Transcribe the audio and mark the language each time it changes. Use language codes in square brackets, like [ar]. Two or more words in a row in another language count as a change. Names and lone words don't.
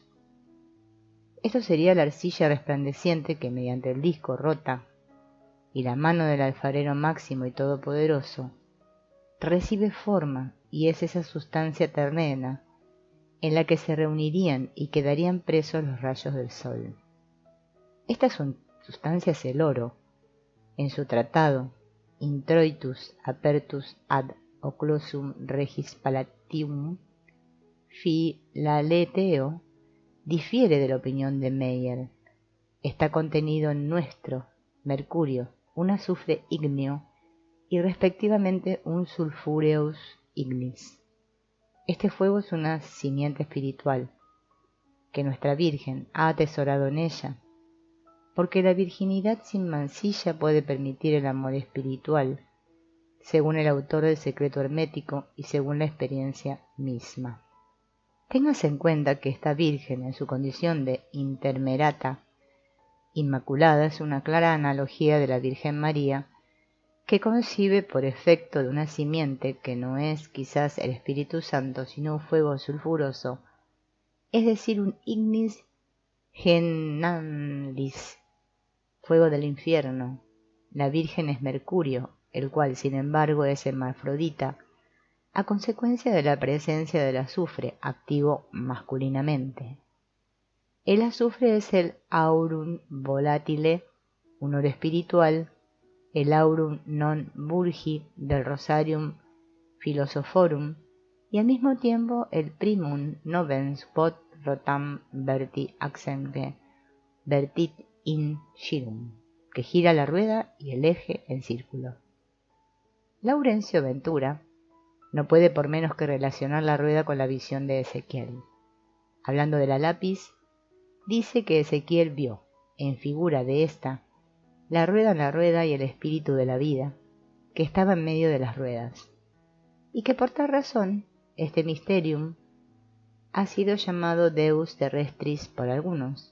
[es] Esto sería la arcilla resplandeciente que mediante el disco rota y la mano del alfarero máximo y todopoderoso recibe forma, y es esa sustancia terrena en la que se reunirían y quedarían presos los rayos del sol. Esta sustancia es el oro. En su tratado Introitus apertus ad occlusum regis palatium, Filaleteo difiere de la opinión de Meyer. Está contenido en nuestro mercurio, un azufre ígneo y respectivamente un [la] sulfureus ignis. [es] Este fuego es una simiente espiritual que nuestra Virgen ha atesorado en ella, porque la virginidad sin mancilla puede permitir el amor espiritual, según el autor del secreto hermético y según la experiencia misma. Téngase en cuenta que esta Virgen, en su condición de intermerata inmaculada, es una clara analogía de la Virgen María, que concibe por efecto de una simiente que no es quizás el Espíritu Santo, sino un fuego sulfuroso, es decir, un [la] ignis gennalis, [es] fuego del infierno. La Virgen es Mercurio, el cual sin embargo es hermafrodita, a consecuencia de la presencia del azufre, activo masculinamente. El azufre es el [la] aurum volatile, [es] un oro espiritual, el [la] aurum non burgi [es] del Rosarium Philosophorum, y al mismo tiempo el [la] primum novens quod rotam verti accenge vertit in girum, [es] que gira la rueda y el eje en círculo. Laurencio Ventura no puede por menos que relacionar la rueda con la visión de Ezequiel. Hablando de la lápiz, dice que Ezequiel vio, en figura de esta, la rueda y el espíritu de la vida, que estaba en medio de las ruedas, y que por tal razón este mysterium ha sido llamado [la] Deus terrestris [es] por algunos.